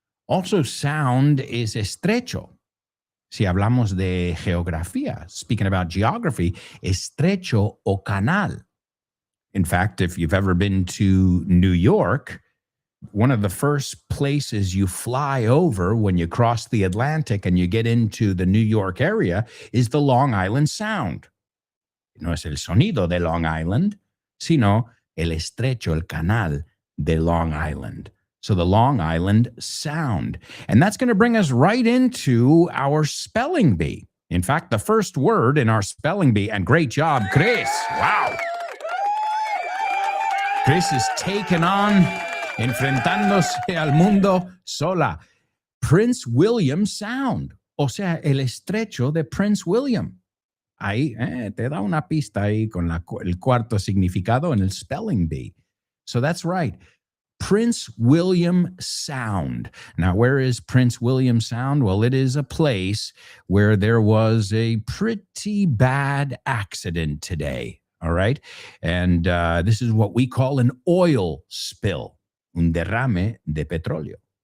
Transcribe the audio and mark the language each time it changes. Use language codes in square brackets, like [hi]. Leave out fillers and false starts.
[en] Also, sound is [es] estrecho. Si hablamos de geografía, [en] speaking about geography, [es] estrecho o canal. [en] In fact, if you've ever been to New York, one of the first places you fly over when you cross the Atlantic and you get into the New York area is the Long Island Sound. [es] No es el sonido de Long Island, sino el estrecho, el canal de Long Island. [en] So the Long Island Sound. And that's going to bring us right into our spelling bee. In fact, the first word in our spelling bee, and great job, Chris. Wow. [es] Chris [en] is taken on, [es] enfrentándose al mundo sola. Prince William Sound. O sea, el estrecho de Prince William. Ahí te da una pista ahí con el cuarto significado en el spelling bee. [en] So that's right. Prince William Sound. Now, where is Prince William Sound? Well, it is a place where there was a pretty bad accident today. All right. And this is what we call an oil spill, [es] un derrame de petróleo.